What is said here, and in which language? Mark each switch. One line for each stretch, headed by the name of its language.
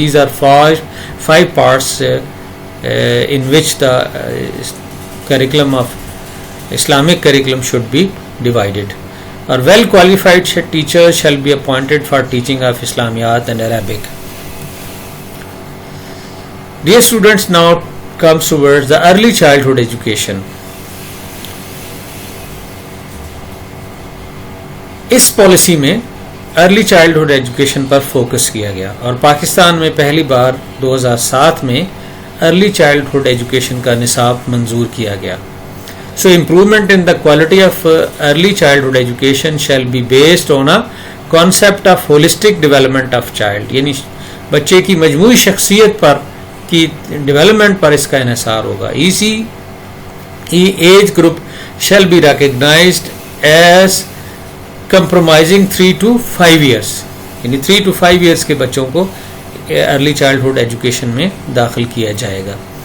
English: These are five parts in which the curriculum of Islamic curriculum should be divided. Or well qualified teachers shall be appointed for teaching of Islamiyat and Arabic. Dear students, now comes towards the early childhood education.
Urdu: اس policy میں early childhood education پر focus کیا گیا اور پاکستان میں پہلی بار 2007 میں early childhood education کا نصاب منظور کیا گیا.
English: So improvement in the quality of early childhood education shall be based on a concept of holistic development of child.
Urdu: یعنی بچے کی مجموعی شخصیت پر کی ڈیولپمنٹ پر اس کا انحصار ہوگا.
English: E C E H group shall be recognized as compromising 3 to 5
Urdu: years, یعنی 3 to 5 years کے بچوں کو ارلی چائلڈہڈ ایجوکیشن میں داخل کیا جائے گا.